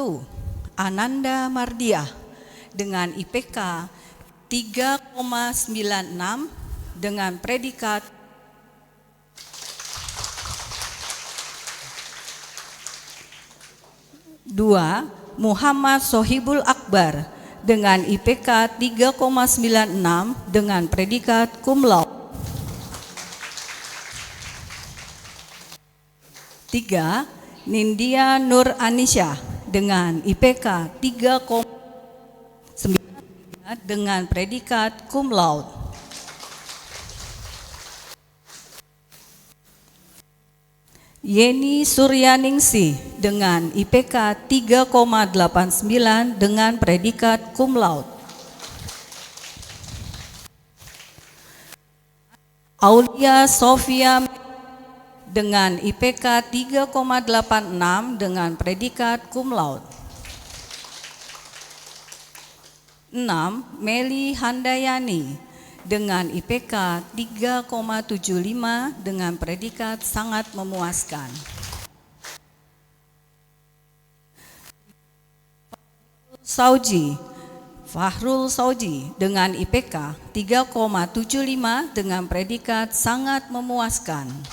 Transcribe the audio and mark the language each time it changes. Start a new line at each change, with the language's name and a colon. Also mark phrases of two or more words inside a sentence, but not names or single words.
Indonesian: Ananda Mardiah dengan IPK 3,96 dengan predikat Dua, Muhammad Sohibul Akbar dengan IPK 3,96 dengan predikat
Latin: cum laude.
Indonesian: 3. Nindya Nur Anisha dengan IPK 3,9 dengan predikat
Latin: cum laude.
Indonesian: Yeni Suryaningsih dengan IPK 3,89 dengan predikat
Latin: cum laude.
Indonesian: Aulia Sofia dengan IPK 3,86 dengan predikat
Latin: cum laude.
Indonesian: 6. Meli Handayani dengan IPK 3,75 dengan predikat sangat memuaskan. Fahrul Sauji dengan IPK 3,75 dengan predikat sangat memuaskan.